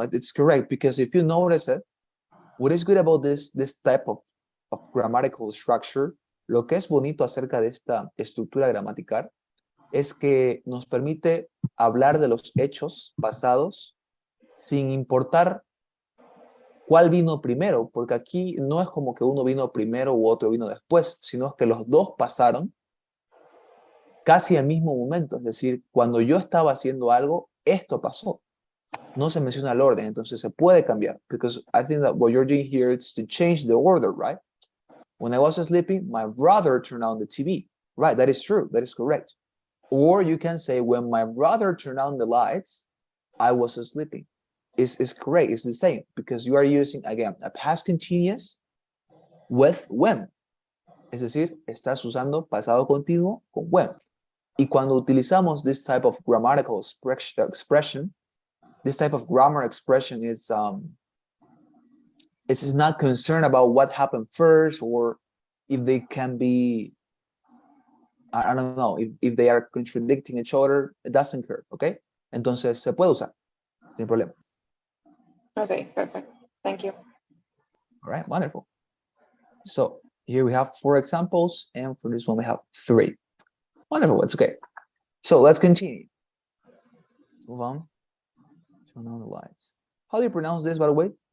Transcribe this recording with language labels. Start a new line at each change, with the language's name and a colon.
English: It's correct, because if you notice it, what is good about this type of grammatical structure,
Spanish: lo que es bonito acerca de esta estructura gramatical, es que nos permite hablar de los hechos pasados sin importar cuál vino primero, porque aquí no es como que uno vino primero u otro vino después, sino que los dos pasaron casi al mismo momento. Es decir, cuando yo estaba haciendo algo, esto pasó. No se menciona el orden, entonces se puede cambiar.
English: Because I think that what you're doing here is to change the order, right? When I was sleeping, my brother turned on the TV. Right, that is true, that is correct. Or you can say, when my brother turned on the lights, I was sleeping. It's correct, it's the same, because you are using, again, a past continuous with when.
Spanish: Es decir, estás usando pasado continuo con when. Y cuando utilizamos
English: this type of grammatical expression, this type of grammar expression is it's not concerned about what happened first, or if they can be, I don't know, if they are contradicting each other. It doesn't care, okay?
Spanish: Entonces se puede usar sin problema.
English: Okay, perfect. Thank you. All right, wonderful. So here we have 4 examples, and for this one we have 3. Wonderful, it's okay. So let's continue. Let's move on. Turn on the lights. How do you pronounce this, by the way?